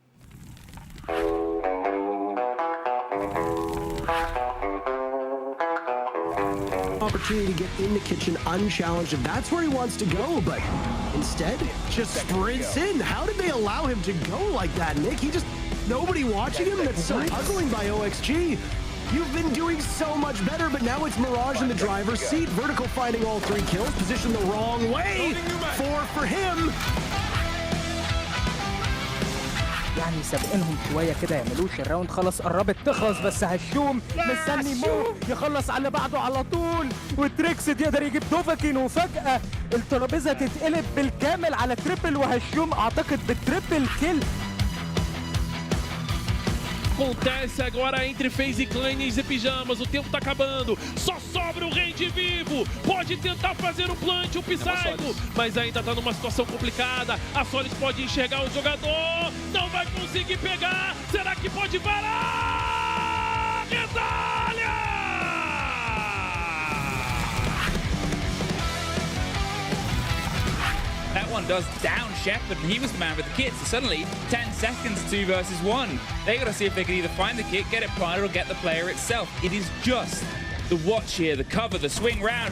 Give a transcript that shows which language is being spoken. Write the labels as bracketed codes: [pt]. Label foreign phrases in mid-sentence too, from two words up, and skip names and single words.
[en] Opportunity to get in the kitchen unchallenged, and that's where he wants to go, but instead just sprints in. How did they allow him to go like that, Nick? Nobody watching him? That's so puzzling by OXG. You've been doing so much better, but now it's Mirage in the driver's seat. Vertical finding all 3 kills, positioned the wrong way. 4 for him. [ar] يعني سابقينهم شويه كده يعملوش الراوند خلاص قربت تخلص بس هشوم مستني مو يخلص على بعده على طول وتريكسد يقدر يجيب دوفاكين وفجأة الترابيزه تتقلب بالكامل على تريبل وهشوم اعتقد [en] بال triple kill. [pt] Acontece agora entre FaZe Clan e Pijamas, o tempo tá acabando, só sobra o Range vivo, pode tentar fazer o plant, o Psycho, mas ainda tá numa situação complicada, a Solis pode enxergar o jogador, não vai conseguir pegar, será que pode varar? Medalha! [en] That one does down Shepard, and he was the man with the kit, so suddenly 10 seconds, 2 versus 1. They got to see if they can either find the kit, get it planted, or get the player itself. It is just the watch here, the cover, the swing round.